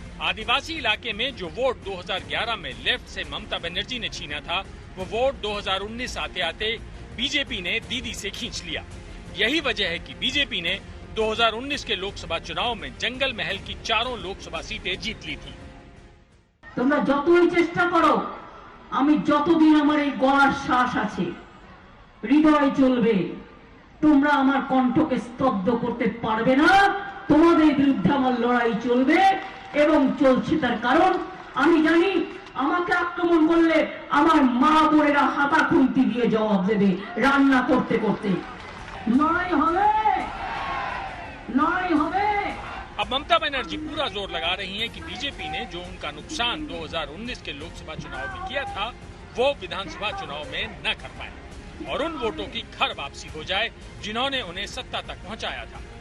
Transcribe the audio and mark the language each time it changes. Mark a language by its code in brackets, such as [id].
[hi] आदिवासी इलाके में जो वोट 2011 में लेफ्ट से ममता बनर्जी ने छीना था, वो वोट 2019 आते आते बीजेपी ने दीदी से खींच लिया। यही वजह है कि बीजेपी ने 2019 के लोकसभा चुनाव में जंगल महल की 4 लोकसभा सीटें जीत ली थी। [bn] তোমরা যতই চেষ্টা করো, আমি যতদিন আমার এই গলার শ্বাস আছে, হৃদয় চলবে, তোমরা আমার কণ্ঠকে স্তব্ধ করতে পারবে না। তোমাদের বিরুদ্ধে আমার লড়াই চলবে এবং চলছে। তার কারণ আমি জানি আমাকে আক্রমণ করলে আমার মা বোনেরা হাতা খুন্তি দিয়ে জবাব দেবে রান্না করতে করতে। নয় হবে, নয় হবে। [hi] अब ममता बनर्जी पूरा जोर लगा रही हैं कि बीजेपी ने जो उनका नुकसान 2019 के लोकसभा चुनाव में किया था, वो विधानसभा चुनाव में न कर पाए और उन वोटों की घर वापसी हो जाए जिन्होंने उन्हें सत्ता तक पहुंचाया था।